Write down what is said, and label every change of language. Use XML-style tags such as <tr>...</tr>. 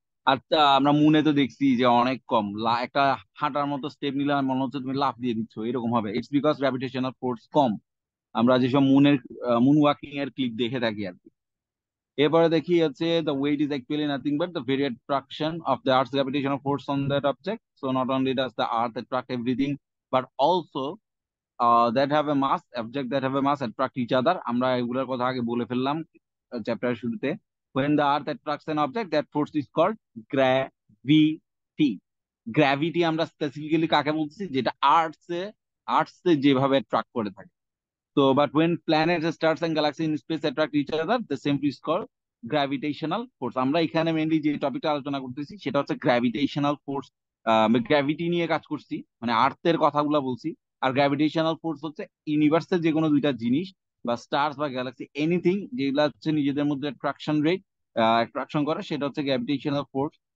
<bn>আর আমরা মুনে তো দেখছি যে অনেক কম, একটা হাঁটার মতো স্টেপ নিলে আমার মনে হচ্ছে তুমি লাফ দিয়ে দিচ্ছ, এরকম হবে।</bn> <en>it's because</en> <bn>গ্র্যাভিটেশনাল ফোর্স কম। আমরা যেসব মুন ওয়াকিং এর ক্লিপ দেখে থাকি আর কি। এরপরে দেখি হচ্ছে</bn> <en>The weight is actually nothing but the very attraction of the earth's gravitational force on that object. So not only does the earth attract everything, but also that have a mass, object that have a mass attract each other.</en> <bn>আমরা এগুলোর কথা আগে বলে ফেললাম চ্যাপ্টারের শুরুতে।</bn> <en>when the earth attracts an object, that force is called gravity.</en> <bn>Gravity আমরা specifically কাকে বলছি, যেটা আর্টসে যেভাবে অ্যাট্রাক্ট করে থাকে।</bn> <en>So, but when planets, stars and galaxies in space attract each other, the same is called gravitational force.</en> <bn>আমরা এখানে mainly যে টপিকটা আলোচনা করতেছি সেটা হচ্ছে গ্র্যাভিটেশনাল ফোর্স। গ্র্যাভিটি নিয়ে কাজ করছি, মানে আর্থের কথাগুলো বলছি। আর গ্র্যাভিটেশনাল ফোর্স হচ্ছে ইউনিভার্সের যে কোনো দুইটা জিনিস বা স্টার্স বা গ্যালাক্সি এনিথিং যেগুলা হচ্ছে নিজেদের মধ্যে অ্যাট্রাকশন করে, সেটা হচ্ছে গ্র্যাভিটেশনাল ফোর্স।</bn>